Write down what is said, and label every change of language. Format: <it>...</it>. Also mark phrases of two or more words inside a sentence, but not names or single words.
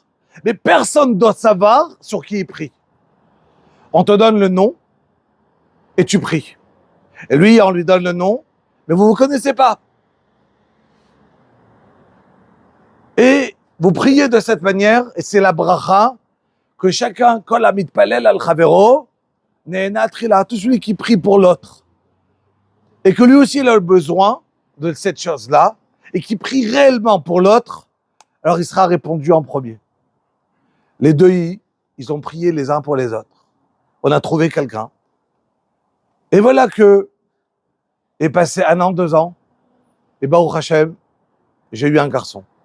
<fr>Mais personne ne doit savoir sur qui il prie. On te donne le nom et tu pries. Et lui, on lui donne le nom, mais vous ne vous connaissez pas. Et vous priez de cette manière, et c'est la bracha que chacun,</fr> <he>כל המתפלל על חבירו נענה תחילה,</he> <fr>tout celui qui prie pour l'autre. Et que lui aussi il a le besoin de cette chose-là, et qui prie réellement pour l'autre, alors il sera répondu en premier. Les deux, ils ont prié les uns pour les autres. On a trouvé quelqu'un. Et voilà que est passé 1 an, 2 ans, et</fr> <he>ברוך השם,</he> <fr>j'ai eu un garçon.</fr>